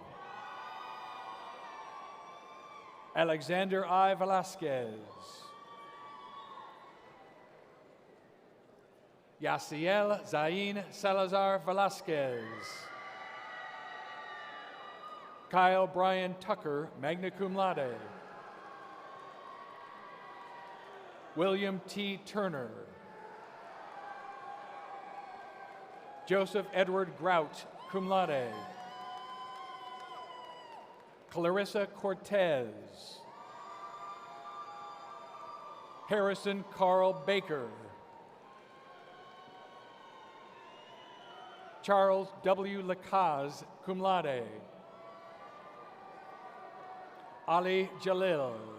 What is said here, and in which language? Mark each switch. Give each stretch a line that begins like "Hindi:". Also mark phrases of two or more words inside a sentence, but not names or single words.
English: Alexander I. Velasquez. Yaciel Zain Salazar Velasquez. Kyle Brian Tucker,
Latin: magna cum laude.
English: William T. Turner. Joseph Edward Grout,
Latin: cum laude.
English: Clarissa Cortez. Harrison Carl Baker. Charles W. Lacaze,
Latin: cum laude.
English: Ali Jalil.